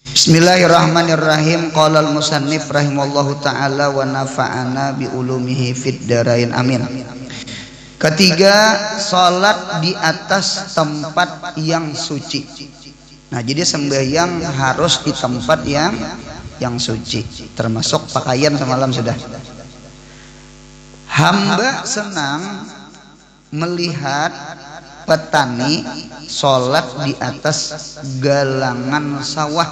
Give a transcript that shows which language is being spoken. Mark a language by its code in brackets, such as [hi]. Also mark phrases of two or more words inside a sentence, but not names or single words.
[ar] بسم الله الرحمن الرحيم. قال المصنف رحمه الله تعالى ونفعنا بعلومه في الدارين آمين. [id] Ketiga, salat di atas tempat yang suci. Nah, jadi sembahyang harus di tempat yang suci, termasuk pakaian semalam sudah. Hamba senang melihat petani sholat di atas galangan sawah.